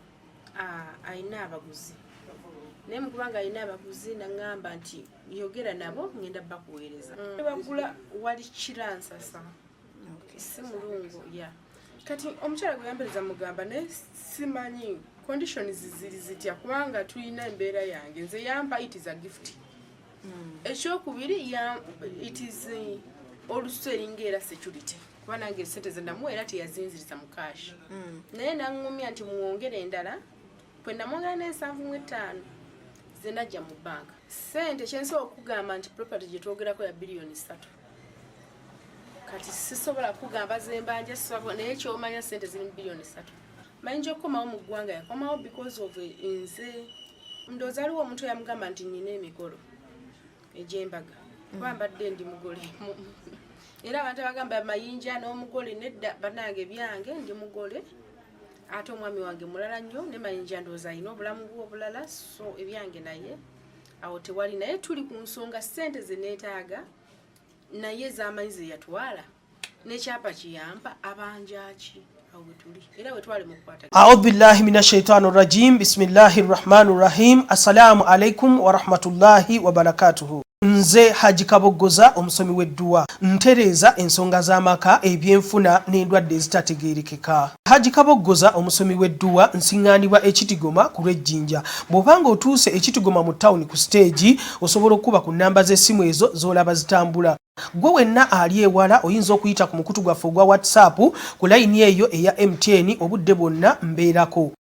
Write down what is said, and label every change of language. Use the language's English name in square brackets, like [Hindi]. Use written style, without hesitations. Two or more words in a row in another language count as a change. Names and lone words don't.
[Ganda] ayina abaguzi naye mukubanga ayina abaguzi naŋŋamba nti yogera nabo ngenda bakuweereza bagula wali kiransasa si mulungu ya kati omukyala gwe yambereza mugamba naye simanyi conditions ziri zitya kubanga tulina embeera yange nze yampa [English] it is a gift [Ganda] ekyokubiri [English] it is [Ganda] olususu eringa security kuba nange sente zendamuweera teyazinziriza mu cash naye naŋŋumya nti muwongere endala bwe namwongera n'7,500 zenajja mu banka sente kyensobola okugamba nti property gye twogerako ya biliyoni 3 kati sisobola kugamba zembanja naye kyomanya sente ziri mu biliyoni 3 Mayinja okukomawo mu ggwanga yakomawo [English] because of [Ganda] nze ndowooza aliwo omuntu yamugamba nti nnina emikolo egy'embaga kuba mbadde ndi mugole era abantu abagamba Mayinja n'omugole nedda bannange byange ndi mugole ate omwami wange mulala nnyo ne Mayinja ndowooza alina obulamu bwe obulala so ebyange naye awo tewali naye tuli ku nsonga sente ze neetaaga naye z'amanyi ze yatwala n'ekyapa kiyampa abanjaki awo tuli era wetwale mu kukwata [Arabic] أعوذ بالله من الشيطان الرجيم بسم الله الرحمن الرحيم السلام عليكم ورحمة الله وبركاته [Ganda] nze Haji Kaboggoza omusomi w'edduwa ntereza ensonga z'amaka ebyenfuna n'endwadde ezitategeerekeka Haji Kaboggoza omusomi w'edduwa nsiŋŋaanibwa Ekitigoma ku lw'Ejjinja bw'obanga otuuse Ekitigoma mu ttawuni ku stage osobola okuba ku nnamba z'essimu ezo z'olaba zitambula gwe wenna ali ewala oyinza okuyita ku mukutu gwaffe ogwa WhatsApp ku layini eyo eya MTN obudde bwonna mbeerako